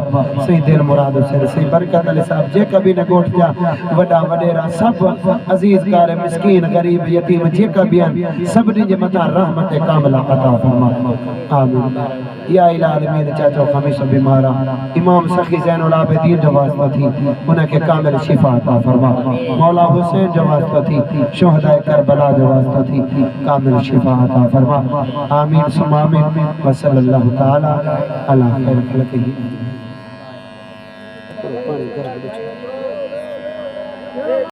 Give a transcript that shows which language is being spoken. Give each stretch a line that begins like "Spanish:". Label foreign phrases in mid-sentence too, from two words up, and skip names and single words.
Sindhi: सही दिलि मुराद हुसैन, सही बरकत अली साहब, जेका बि हिन ॻोठ जा वॾा वॾेरा सभु अज़ीज़ कार मिस्कीन गरीब यतीम जेका भी आहिनि सभिनी जे मथां रहमत कामिला अता फरमा। आमीन।
Arabic: يا إلهي العالمين
Sindhi: चाचो खमीस बीमार आहे, इमाम सखी ज़ैनुल आबिदीन जो वास्तो थी उनखे कामिल शिफ़ा अता फरमा। मौला हुसैन जो वास्तो थी, शुहदाए करबला जो वास्तो थी कामिल शिफ़ा अता फरमा।
Arabic: آمين ثم آمين وصلى الله تعالى على خير خلقه.